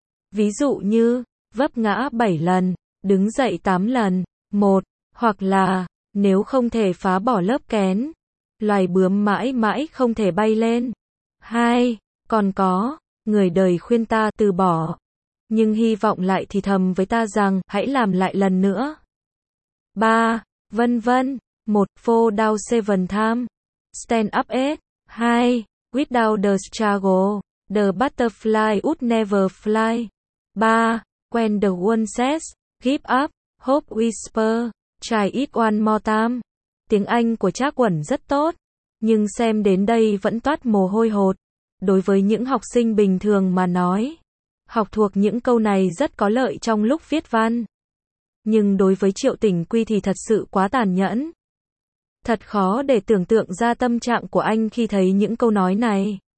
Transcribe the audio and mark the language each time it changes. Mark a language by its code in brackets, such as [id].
[vi] Ví dụ như, vấp ngã 7 lần, đứng dậy 8 lần, 1, hoặc là, nếu không thể phá bỏ lớp kén, loài bướm mãi mãi không thể bay lên. 2, còn có, người đời khuyên ta từ bỏ, nhưng hy vọng lại thì thầm với ta rằng, hãy làm lại lần nữa. [en] 3, [vi] vân vân, [en] 1, fall down 7 times. Stand up 8, 2, without the struggle, the butterfly would never fly. 3, when the world says, give up, hope whisper, try it one more time. [vi] Tiếng Anh của Trác Quẩn rất tốt, nhưng xem đến đây vẫn toát mồ hôi hột. Đối với những học sinh bình thường mà nói, học thuộc những câu này rất có lợi trong lúc viết văn. Nhưng đối với Triệu Tỉnh Quy thì thật sự quá tàn nhẫn. Thật khó để tưởng tượng ra tâm trạng của anh khi thấy những câu nói này.